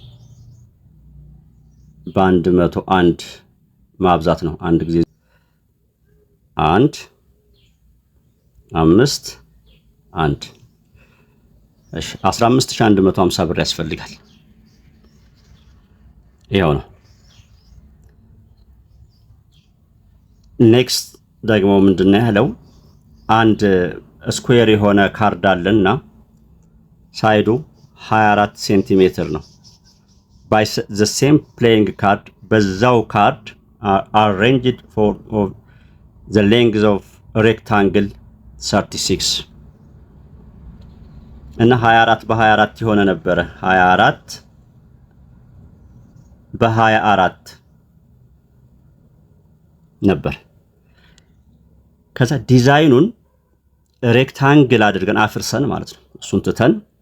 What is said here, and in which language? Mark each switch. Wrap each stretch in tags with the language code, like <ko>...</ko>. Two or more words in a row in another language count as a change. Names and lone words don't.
<am>በ101 ማብዛት ነው። አንድ ጊዜ 1 5 1 እሺ 15150 ብር ያስፈልጋል። ይሄው ነው። ኔክስት ደግሞ ምንድነው ያለው? አንድ ስኩዌር የሆነ ካርድ አለና ሳይዱ 24 ሴንቲሜትር ነው።</am> <en>by the same playing card</en> <am>በዛው ካርድ</am> <en>arranged for the length of rectangle 36</en> <am>እና 24 በ24 የሆነ ነበረ። 24 በ24 ነበር። ከዛ ዲዛይኑን ሬክታንግል አድርገን አፍርሰን ማለት ነው። እሱን ትተን</am>